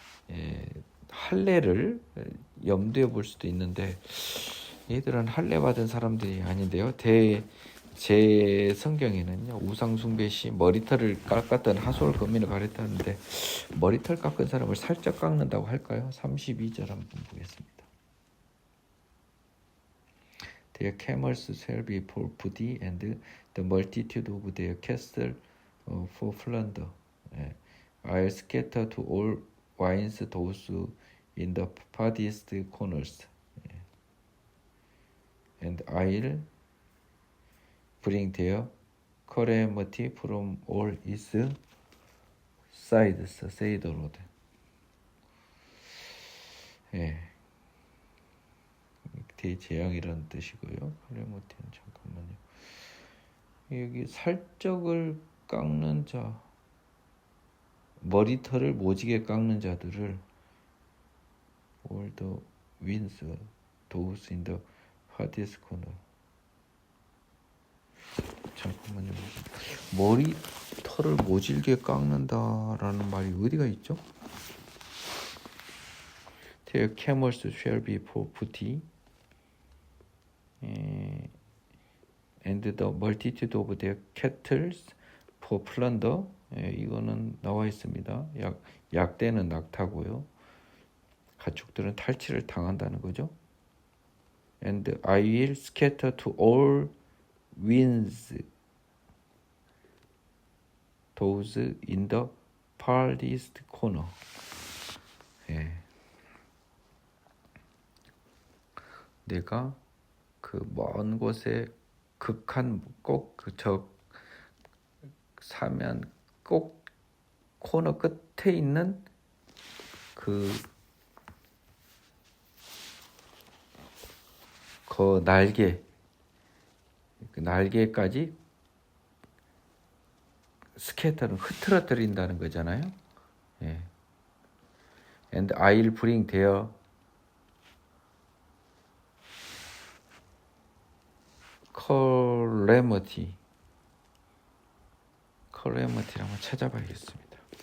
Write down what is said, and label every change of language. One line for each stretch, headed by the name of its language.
Korean: 예, 할례를 염두에 볼 수도 있는데 얘들은 할례 받은 사람들이 아닌데요. 제 성경에는요 우상 숭배 시 머리털을 깎았던 하솔 거민을 가르쳤는데 머리털 깎은 사람을 살짝 깎는다고 할까요? 32절 한번 보겠습니다.
English: Their camels shall be for booty and the multitude of their cattle for plunder. I'll scatter to all winds those in the farthest corners. And I'll bring their calamity from all its sides, say the Lord.
Korean: 예, 대재앙이라는 뜻이고요. 카레모티는 잠깐만요. 여기 살적을 깎는 자, 머리털을 모지게 깎는 자들을
English: all the winds, those in the farthest corner.
Korean: 잠깐만요. 머리털을 모질게 깎는다라는 말이 어디가 있죠?
English: Their camels shall be for booty, and the multitude of their cattle for plunder.
Korean: 이거는 나와 있습니다. 약대는 낙타고요. 가축들은 탈취를 당한다는 거죠.
English: And I will scatter to all winds those in the farthest corner.
Korean: 예. 내가 그 먼 곳에 극한 꼭 저 사면 꼭 코너 끝에 있는 그 날개, 그 날개까지 스케터는 흐트러뜨린다는 거잖아요. 예.
English: And I'll bring their calamity
Korean: 를 한번 찾아봐야겠습니다.